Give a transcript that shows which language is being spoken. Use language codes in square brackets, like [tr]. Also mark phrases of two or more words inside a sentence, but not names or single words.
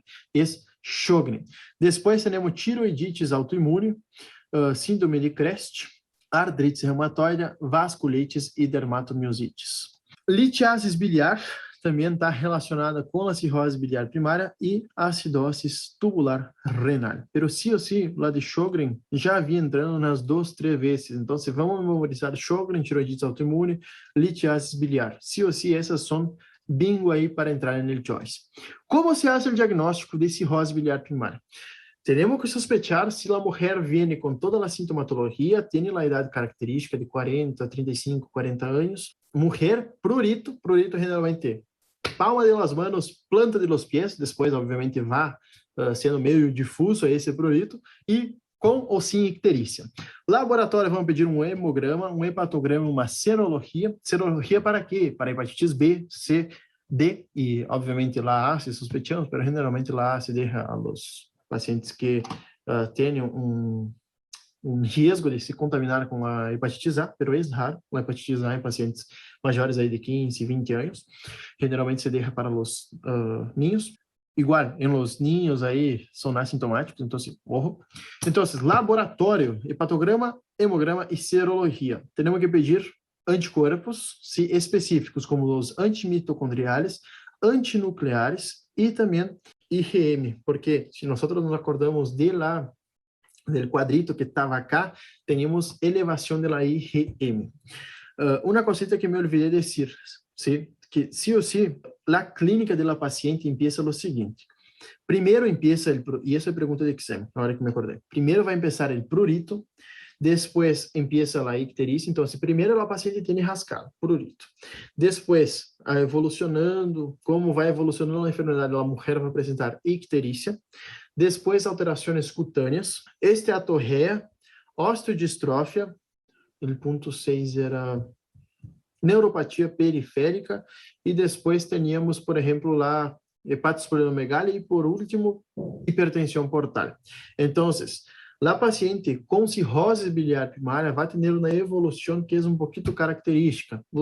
[pt] É Sjögren. Depois temos tiroidites autoimune, síndrome de Crest, artrite reumatoide, vasculites e dermatomiosites. Litiasis biliar também está relacionada com a cirrose biliar primária e acidose tubular renal. [es] Pero sí ou sí, [pt] lá de Sjögren já havia entrando nas 2, 3 vezes. Então, vamos memorizar Sjögren, tiroidites autoimune, litiasis biliar. Sí ou sí, essas são bingo aí para entrar no choice. Como se faz o diagnóstico de cirrose biliar primária? Temos que sospechar se a mulher vem com toda a sintomatologia, tem a idade característica de 40, 35, 40 anos. Mulher, [es] prurito generalmente palma de las manos, planta de los pies, [pt] depois obviamente vai sendo meio difuso esse prurito, e com ou sem icterícia. Laboratório, vamos pedir um hemograma, um hepatograma, uma serologia. Serologia para quê? Para hepatites B, C, D e, obviamente, la A, [es] se sospechamos, [pt] mas generalmente la A se deixa [es] a los pacientes [pt] que tenham um risco de se contaminar com a hepatite A, pero é raro, a hepatite A em pacientes maiores aí de 15, 20 anos. Generalmente se deixa para os niños. Igual, em [es] los niños [pt] aí são assintomáticos, então, ojo. Então, laboratório, hepatograma, hemograma e serologia. Temos que pedir anticorpos específicos, como os antimitocondriales, antinucleares e também IgM, porque se nós nos acordamos [es] del cuadrito [pt] que estava acá, temos elevação da IgM. Uma cosita que me olvidei de dizer, [es] ¿sí? Que sí o sí, la clínica de la paciente empieza lo siguiente. Primero empieza y eso es pregunta de examen, ahora que me acordé. Primero va a empezar el prurito, después empieza la ictericia. Entonces, primero la paciente tiene rascado, prurito. Después, evolucionando, como va evolucionando la enfermedad, la mujer va a presentar ictericia. Después, alteraciones cutáneas, esteatorrea, osteodistrofia, el punto 6 era neuropatia periférica, [pt] e depois [es] teníamos, [pt] por exemplo, lá hepatosplenomegalia e, [es] por último, [pt] hipertensão portal. Então, a paciente com cirrose biliar primária vai ter uma evolução que é um pouquinho característica.